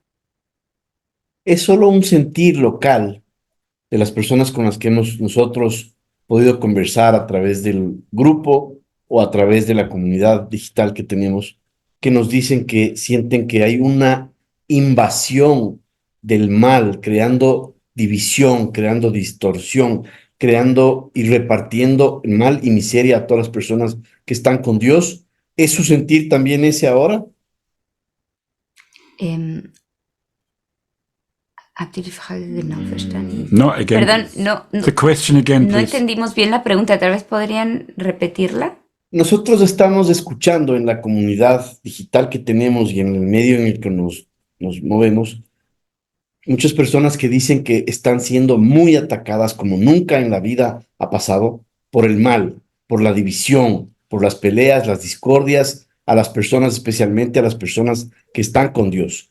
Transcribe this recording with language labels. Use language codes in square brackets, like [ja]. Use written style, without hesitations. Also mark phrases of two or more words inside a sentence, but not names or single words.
[es] Es solo un sentir local de las personas con las que hemos nosotros podido conversar a través del grupo o a través de la comunidad digital que tenemos, que nos dicen que sienten que hay una invasión del mal, creando división, creando distorsión, creando y repartiendo mal y miseria a todas las personas que están con Dios. ¿Es su sentir también ese ahora? [de] ¿Habt ihr die Frage genau verstanden? [en] No, again, [es] Perdón, no [en] the question again, [es] no [en] please. [es] entendimos bien la pregunta. Tal vez podrían repetirla. Nosotros estamos escuchando en la comunidad digital que tenemos y en el medio en el que nos movemos, muchas personas que dicen que están siendo muy atacadas como nunca en la vida ha pasado por el mal, por la división, por las peleas, las discordias, a las personas, especialmente a las personas que están con Dios.